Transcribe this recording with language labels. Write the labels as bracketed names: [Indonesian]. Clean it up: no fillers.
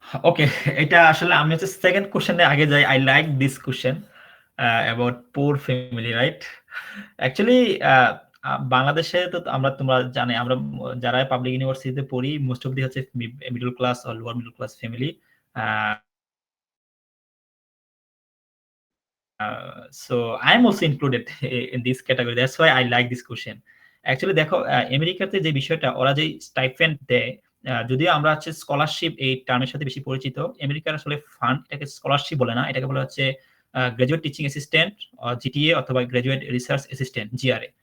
[Bangla] ওকে, এটা আসলে আমি হচ্ছে সেকেন্ড কোশ্চেনে আগে যাই। [English] I like this question about poor family, right? [Bangla] অ্যাকচুয়ালি বাংলাদেশে তো আমরা তোমরা জানে আমরা যারা পাবলিক ইউনিভার্সিটিতে পড়ি মোস্ট অফ দি হচ্ছে middle class or lower middle class family. [English] So I am also included in this category. That's why I like this question. Actually [Bangla] দেখো আমেরিকাতে যে বিষয়টা ওরা যে স্টাইপেন্ড দেয় যদিও আমরা হচ্ছে স্কলারশিপ এই টার্মের সাথে বেশি পরিচিত, আমেরিকার আসলে ফান্ড এটাকে স্কলারশিপ বলে না, এটাকে বলা হচ্ছে গ্রাজুয়েট টিচিং অ্যাসিস্ট্যান্ট জিটিএ অথবা গ্রাজুয়েট রিসার্চ অ্যাসিস্ট্যান্ট জিআরএ।